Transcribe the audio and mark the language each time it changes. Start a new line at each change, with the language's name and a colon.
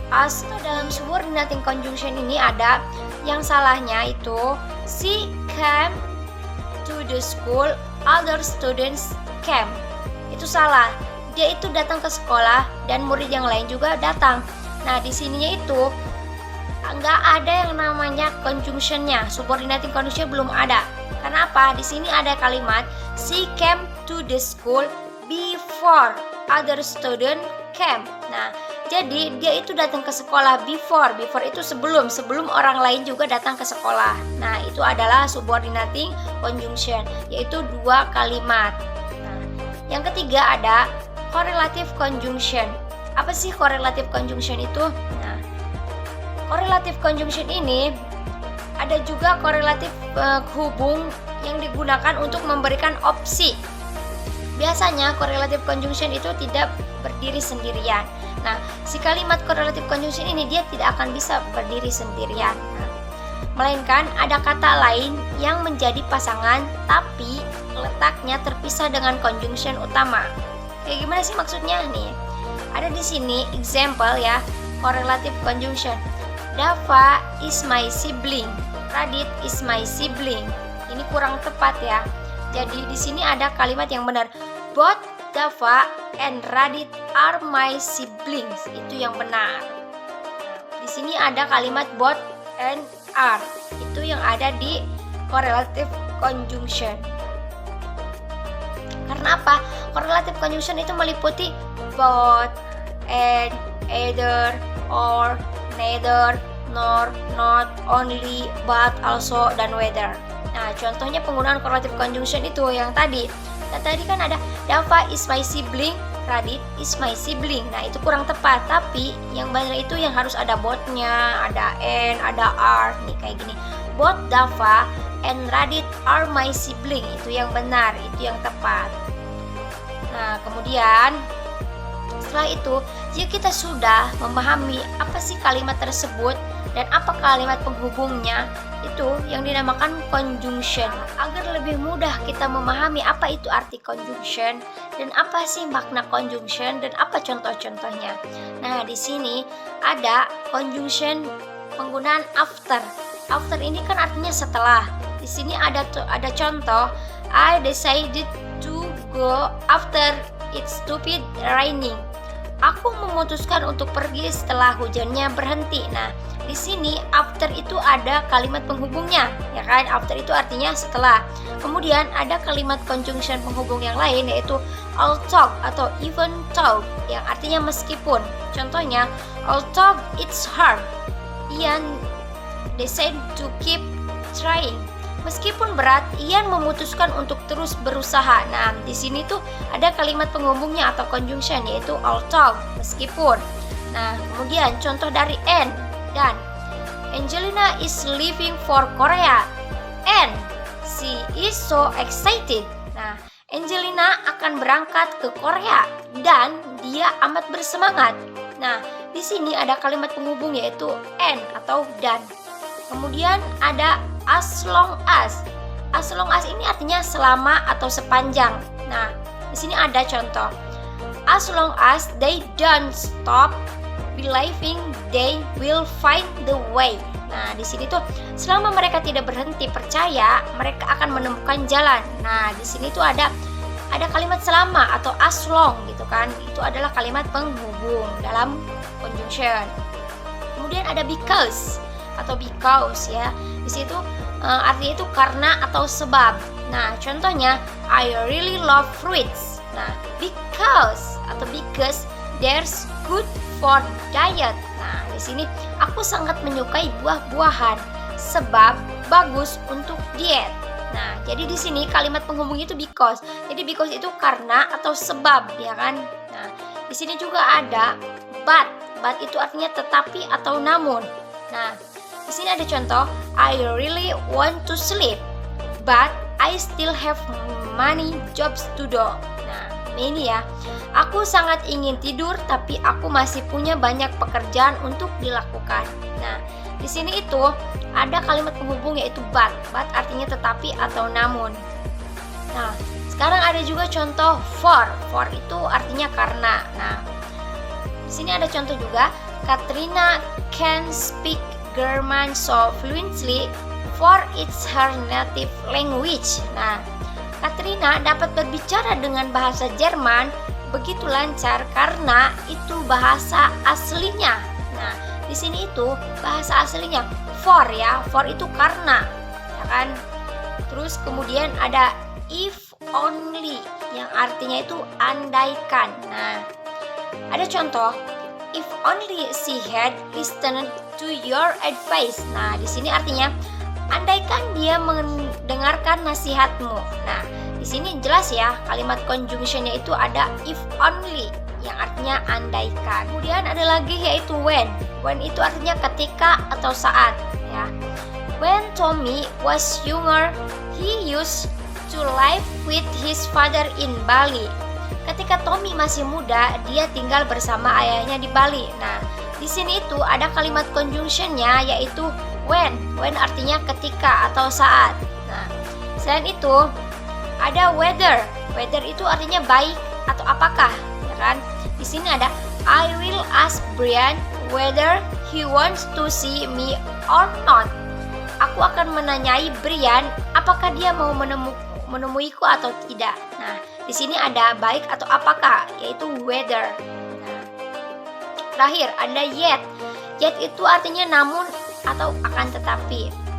Indonesian: As dalam subordinating conjunction ini ada yang salahnya itu
English: she came to the school, other students came.
Indonesian: Itu salah. Dia itu datang ke sekolah dan murid yang lain juga datang. Nah, di sininya itu nggak ada yang namanya conjunction-nya. Subordinating conjunction belum ada. Karena apa? Di sini ada kalimat
English: she came to the school before other student came.
Indonesian: Nah, jadi dia itu datang ke sekolah before. Before itu sebelum orang lain juga datang ke sekolah. Nah, itu adalah subordinating conjunction, yaitu dua kalimat. Nah, yang ketiga ada correlative conjunction. Apa sih correlative conjunction itu? Nah, correlative conjunction ini ada juga korelatif hubung yang digunakan untuk memberikan opsi. Biasanya correlative conjunction itu tidak berdiri sendirian. Nah, si kalimat correlative conjunction ini dia tidak akan bisa berdiri sendirian. Nah, melainkan ada kata lain yang menjadi pasangan tapi letaknya terpisah dengan conjunction utama. Kayak gimana sih maksudnya nih? Ada di sini example ya, correlative conjunction.
English: Dava is my sibling. Radit is my sibling.
Indonesian: Ini kurang tepat ya. Jadi di sini ada kalimat yang benar.
English: Both Dava and Radit are my siblings.
Indonesian: Itu yang benar. Di sini ada kalimat both and are. Itu yang ada di correlative conjunction. Karena apa? Correlative conjunction itu meliputi both, and, either, or, neither, nor, not, only, but, also, dan whether. Nah, contohnya penggunaan correlative conjunction itu yang tadi. Nah, tadi kan ada
English: Dava is my sibling, Radit is my sibling.
Indonesian: Nah, itu kurang tepat. Tapi yang benar itu yang harus ada both-nya, ada and, ada are. Nih kayak gini.
English: Both Dava and Radit are my sibling.
Indonesian: Itu yang benar, itu yang tepat. Nah, kemudian setelah itu, jika kita sudah memahami apa sih kalimat tersebut dan apa kalimat penghubungnya, itu yang dinamakan conjunction. Agar lebih mudah kita memahami apa itu arti conjunction dan apa sih makna conjunction dan apa contoh-contohnya. Nah, di sini ada conjunction penggunaan after. After ini kan artinya setelah. Di sini ada contoh,
English: I decided to go after it's stupid raining.
Indonesian: Aku memutuskan untuk pergi setelah hujannya berhenti. Nah, di sini after itu ada kalimat penghubungnya, ya kan? After itu artinya setelah. Kemudian ada kalimat conjunction penghubung yang lain yaitu although atau even though yang artinya meskipun.
English: Contohnya, although it's hard, Ian decided to keep trying.
Indonesian: Meskipun berat, Ian memutuskan untuk terus berusaha. Nah, di sini tuh ada kalimat penghubungnya atau conjunction yaitu although, meskipun. Nah, kemudian contoh dari
English: and dan Angelina is leaving for Korea and she is so excited. Nah,
Indonesian: Angelina akan berangkat ke Korea dan dia amat bersemangat. Nah, di sini ada kalimat penghubung yaitu and atau dan. Kemudian ada as long as. As long as ini artinya selama atau sepanjang. Nah, di sini ada contoh.
English: As long as they don't stop believing, they will find the way.
Indonesian: Nah, di sini tuh selama mereka tidak berhenti percaya, mereka akan menemukan jalan. Nah, di sini tuh ada kalimat selama atau as long gitu kan. Itu adalah kalimat penghubung dalam conjunction. Kemudian ada because atau because ya. Di situ artinya itu karena atau sebab. Nah, contohnya
English: I really love fruits. Nah, because there's good for diet.
Indonesian: Nah, di sini aku sangat menyukai buah-buahan sebab bagus untuk diet. Nah, jadi di sini kalimat penghubung itu because. Jadi because itu karena atau sebab, ya kan? Nah, di sini juga ada but. But itu artinya tetapi atau namun. Nah, di sini ada contoh
English: I really want to sleep but I still have many jobs to do.
Indonesian: Nah, ini ya. Aku sangat ingin tidur tapi aku masih punya banyak pekerjaan untuk dilakukan. Nah, di sini itu ada kalimat penghubung yaitu but. But artinya tetapi atau namun. Nah, sekarang ada juga contoh for. For itu artinya karena. Nah, di sini ada contoh juga
English: Katrina can speak German so fluently for it's her native language.
Indonesian: Nah, Katrina dapat berbicara dengan bahasa Jerman begitu lancar karena itu bahasa aslinya. Nah, di sini itu bahasa aslinya for ya. For itu karena, ya kan? Terus kemudian ada if only yang artinya itu andaikan. Nah, ada contoh
English: if only she had listened to your advice.
Indonesian: Nah, di sini artinya andaikan dia mendengarkan nasihatmu. Nah, di sini jelas ya kalimat conjunctionnya itu ada if only yang artinya andaikan. Kemudian ada lagi yaitu when. When itu artinya ketika atau saat ya.
English: When Tommy was younger, he used to live with his father in Bali.
Indonesian: Ketika Tommy masih muda, dia tinggal bersama ayahnya di Bali. Nah, di sini itu ada kalimat conjunctionnya yaitu when. When artinya ketika atau saat. Nah, selain itu ada weather. Weather itu artinya baik atau apakah, ya kan? Di sini ada
English: I will ask Brian whether he wants to see me or not.
Indonesian: Aku akan menanyai Brian apakah dia mau menemuiku atau tidak. Nah, di sini ada baik atau apakah, yaitu weather. Nah, terakhir ada yet. Yet itu artinya namun atau akan tetapi.